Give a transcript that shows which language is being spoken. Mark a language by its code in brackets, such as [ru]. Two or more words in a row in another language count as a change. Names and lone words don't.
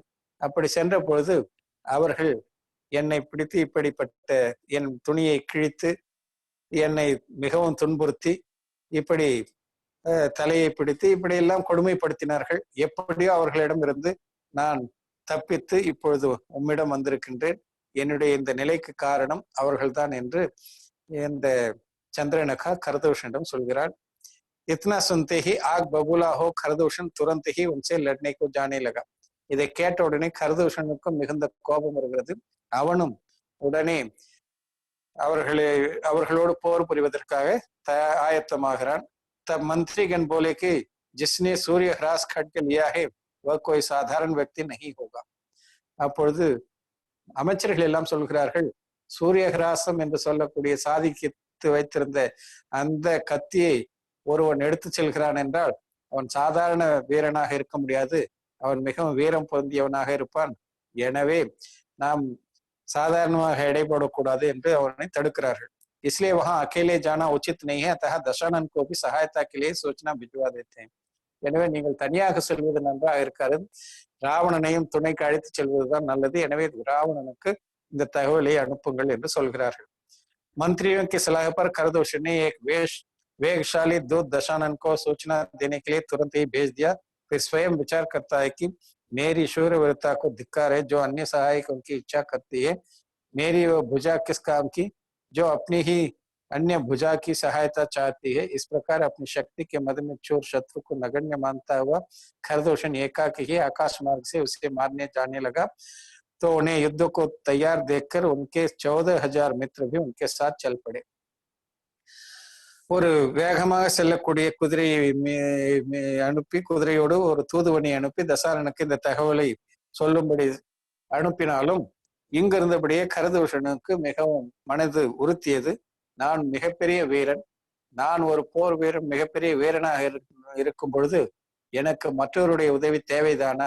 [ta] அப்படி சென்ற பொழுது அவர்கள் என்னை பிடித்து இப்படிப்பட்ட என் துணியை கிழித்து என்னை மிகவும் துன்புறுத்தி இப்படி தலையை பிடித்து இப்படியெல்லாம் கொடுமைப்படுத்தினார்கள். எப்படியோ அவர்களிடம் இருந்து நான் தப்பித்து இப்பொழுது உம்மிடம் வந்திருக்கின்றேன். என்னுடைய இந்த நிலைக்கு காரணம் அவர்கள்தான் என்று இந்த சந்திரனகா கரதூஷனிடம் சொல்கிறாள். [hi] इतना सुनते ही आग बबूला हो खरदूषण तुरंत ही उनसे लड़ने को जाने लगा. [ta] இதை கேட்ட உடனே கரதூஷனுக்கும் மிகுந்த கோபம் வருகிறது. அவனும் உடனே அவர்களோடு போர் புரிவதற்காக ஆயத்தமாகிறான். [hi] तब मंत्रीगण बोले कि जिसने सूर्य ह्रास खड्ग लिया है वह कोई साधारण व्यक्ति नहीं होगा. [ta] அப்பொழுது அமைச்சர்கள் எல்லாம் சொல்கிறார்கள், சூரிய ஹிராசம் என்று சொல்லக்கூடிய சாதித்து வைத்திருந்த அந்த கத்தியை ஒருவன் எடுத்து செல்கிறான் என்றால் அவன் சாதாரண வீரனாக இருக்க முடியாது, அவன் மிகவும் வீரம் பொருந்தியவனாக இருப்பான். எனவே நாம் சாதாரணமாக எடைபடக்கூடாது என்று அவனை தடுக்கிறார்கள். [hi] इसलिए वहां अकेले जाना उचित नहीं है, अतः दशानन को भी सहायता के लिए सूचना भिजवा देते हैं. [ta] எனவே நீங்கள் தனியாக செல்வது நன்றாக இருக்காது, ராவணனையும் துணைக்கு அழைத்து செல்வதுதான் நல்லது. எனவே ராவணனுக்கு இந்த தகவலை அனுப்புங்கள் என்று சொல்கிறார்கள். [hi] मंत्रियों की सलाह पर खरदूषण ने एक वेगशाली दूत दशानन को सूचना देने के लिए तुरंत ही भेज दिया. फिर स्वयं विचार करता है कि मेरी शूरवीरता को धिक्कार है, जो अन्य सहायक उनकी इच्छा करती है. मेरी वो भुजा किस काम की जो अपनी ही अन्य भुजा की सहायता चाहती है. इस प्रकार अपनी शक्ति के मद में चोर शत्रु को नगण्य मानता हुआ खरदूषण एकाकी ही आकाश मार्ग से उसे मारने जाने लगा. तो उन्हें युद्ध को तैयार देखकर उनके 14,000 मित्र भी उनके साथ चल पड़े. [ta] ஒரு வேகமாக செல்லக்கூடிய குதிரையை அனுப்பி, குதிரையோடு ஒரு தூதுவனை அனுப்பி தசானனுக்கு இந்த தகவலை சொல்லும்படி அனுப்பினாலும் இங்கிருந்தபடியே கரதூஷனுக்கு மிகவும் மனது உறுத்தியது. நான் மிகப்பெரிய வீரன், நான் ஒரு போர் வீரன், மிகப்பெரிய வீரனாக இருக்கும் பொழுது எனக்கு மற்றவருடைய உதவி தேவைதானா?